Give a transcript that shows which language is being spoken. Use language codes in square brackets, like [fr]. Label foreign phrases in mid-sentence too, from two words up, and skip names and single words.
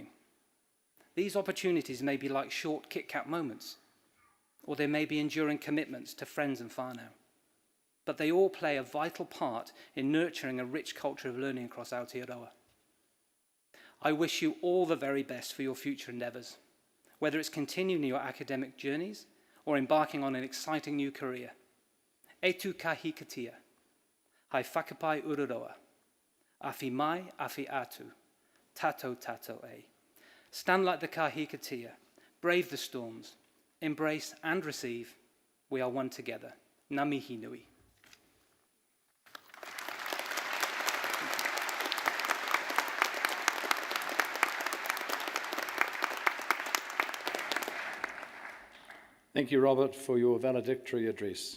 [en] These opportunities may be like short Kit Kat moments, or they may be enduring commitments to friends and whānau. But they all play a vital part in nurturing a rich culture of learning across Aotearoa. I wish you all the very best for your future endeavours, whether it's continuing your academic journeys or embarking on an exciting new career. [mi] E tu kahi katia, hai whakapai ururoa, awhi mai, awhi atu, tatou tatou e. [en] Stand like the kahikatia, brave the storms, embrace and receive. We are one together. [mi] Ngā mihi nui. [en] Thank you, Robert, for your valedictory address.